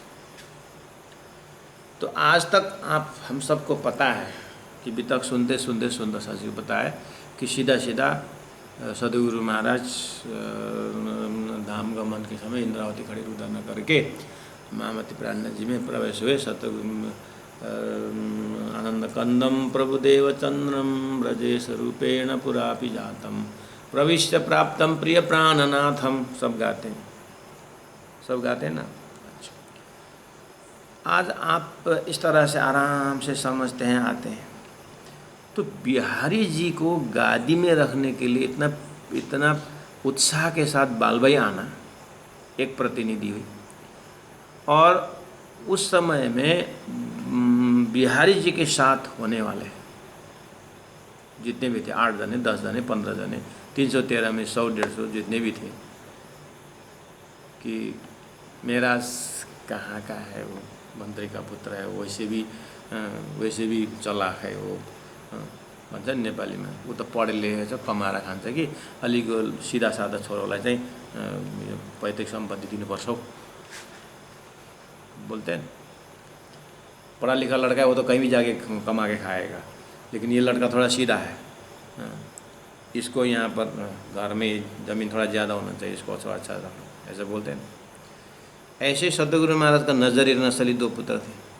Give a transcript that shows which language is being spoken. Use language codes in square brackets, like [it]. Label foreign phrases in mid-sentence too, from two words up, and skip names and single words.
[hi] तो आज तक हम सबको पता है कि अभी तक सुनते सासी को पता है कि सीधा सदगुरु महाराज धाम गमन के समय इंद्रावती खड़ी रुदन करके महामति प्राणनाथ जी में प्रवेश हुए। [sa] आनंद कंदम प्रभुदेव चंद्रम ब्रजेश रूपेण पुरापि जातम प्रविश्य प्राप्तम प्रिय प्राणनाथम। [hi] सब गाते हैं ना। अच्छा, आज आप इस तरह से आराम से समझते हैं, आते हैं। तो बिहारी जी को गादी में रखने के लिए इतना उत्साह के साथ बालबाई आना एक प्रतिनिधि हुई, और उस समय में बिहारी जी के साथ होने वाले जितने भी थे, 8 जने, 10 जने, 15 जने, 313 में 100, 150 जितने भी थे, कि मेरा कहाँ का है, वो मंत्री का पुत्र है, वैसे भी चलाक है वो [ne] भन्छ नि [hi] नेपाली में, वो तो [ne] पढे लेखेको छ, कमाएर खान्छ कि अलिको सिधा साधा छोरोलाई चाहिँ पैतृक सम्पत्ति दिनुपर्छ [hi] बोलते हैं। पढ़ा लिखा लड़का है वो तो कहीं भी जाके कमा के खाएगा, लेकिन ये लड़का थोड़ा सीधा है, इसको यहाँ पर घर में ज़मीन थोड़ा ज़्यादा होना चाहिए, इसको अच्छा रखना, ऐसे बोलते हैं। ऐसे सदगुरु महाराज का नजरी नसली 2 पुत्र थे।